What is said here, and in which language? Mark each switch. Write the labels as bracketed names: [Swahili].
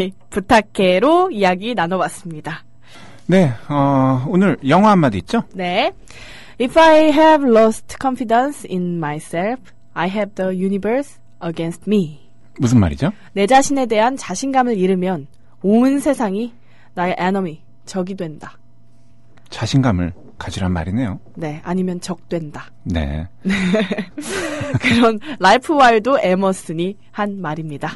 [Korean] 부탁해로 이야기 나눠봤습니다. 네, 오늘 영어 한마디 있죠? 네. [English] If I have lost confidence in myself, I have the universe against me. [Korean] 무슨 말이죠? 내 자신에 대한 자신감을 잃으면 온 세상이 나의 enemy, 적이 된다. 자신감을 가지란 말이네요. 네, 아니면 적된다. 네. 그런 랄프 와일도 에머슨이 한 말입니다.